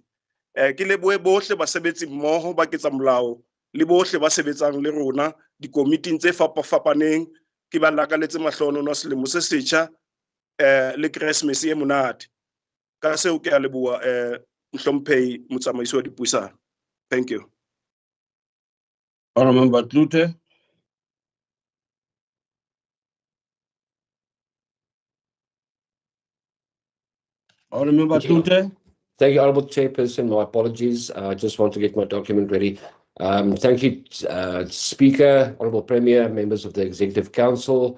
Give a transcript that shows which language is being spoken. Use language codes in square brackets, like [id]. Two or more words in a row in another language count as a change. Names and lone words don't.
[st] Ke lebohe bohle basebetsi mmoho ba ketsa molao le bohle ba sebetsang le rona dikomiting tse fapafapaneng, ke ba lakaletse mahlonono a selemo se setjha le Keresemese e monate. Ka seo ke a leboha Mhlomphehi motsamaisi wa dipuisano. [en] Thank you. Honourable Member Klute. Honourable Member Klute. Thank you, Honourable Chairperson. My apologies. I just want to get my document ready. Thank you, Speaker, Honourable Premier, members of the Executive Council.